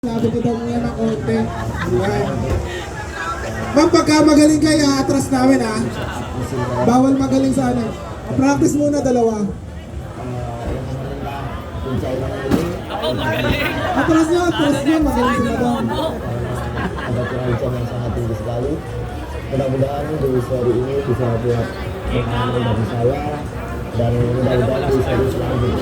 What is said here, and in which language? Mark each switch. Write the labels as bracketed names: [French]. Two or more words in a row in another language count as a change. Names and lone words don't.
[Filipino] Sabi ko daw muna ng konti. Ayan. Ma'am, pagka magaling kayo, atras namin ha. Bawal magaling sa ano. Practice muna dalawa. Ako magaling. Atras nyo, magaling si madam. [Indonesian] Ada perancang yang sangat tinggi sekali. Mudah-mudahan di seri ini bisa buat pengalaman bagi saya dan mudah-mudahan di seri selanjutnya.